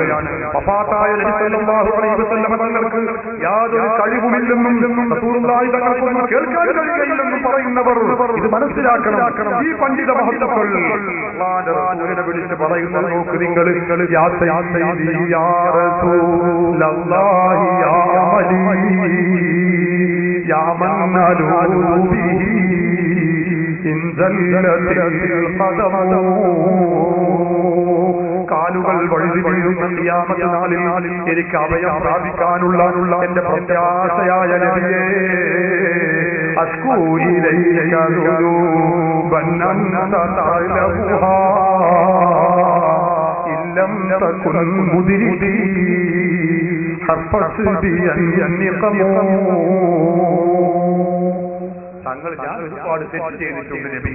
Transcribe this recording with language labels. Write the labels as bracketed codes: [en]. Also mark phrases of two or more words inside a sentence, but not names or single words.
[ml] വഫാത്തായ നബി [ar] صلى الله عليه وسلم [ml] തങ്ങൾക്ക് യാതൊരു കഴിവുമില്ലെന്നും റസൂലുള്ളാഹി തങ്ങൾക്കൊന്നും കേൾക്കാൻ കഴിയില്ലെന്നും പറയുന്നവർ ഇത് മനസ്സിലാക്കണം. ഈ പണ്ഡിത മഹത്തുക്കൾ അല്ലാഹുവിന്റെ റസൂലിനെ വിളിച്ച് പറയുന്നത് നോക്ക് നിങ്ങൾ. [ar] يا سيدي يا رسول الله يا يا من ألوذ به إن زلت القدم. [ml] കാലുകൾ വഴുതി വീഴുന്ന ഖിയാമത്ത് നാളിൽ എനിക്ക് അഭയം പ്രാപിക്കാനുള്ള എന്റെ പ്രത്യാശയായ നബിയേ [ar] أشكو إليك ذنوبا أنت تعلمها إن لم تكن مدركي [ml] തങ്ങൾ ഞാൻ ഒരുപാട് തെറ്റ് ചെയ്തിട്ടുണ്ട് നബിയെ.